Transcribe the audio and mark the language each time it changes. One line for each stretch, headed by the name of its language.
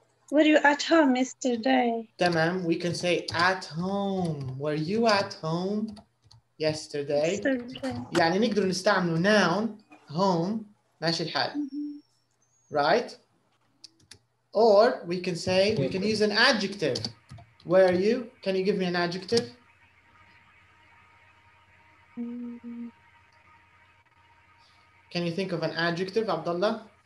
English: were you at home yesterday? تمام, we can say at home. Were you at home yesterday?
Arabic: يعني نقدر نستعملوا noun home ماشي الحال.
English: Right? Or we can say, we can use an adjective. Where are you? Can you give me an adjective? Can you think of an adjective, Abdullah?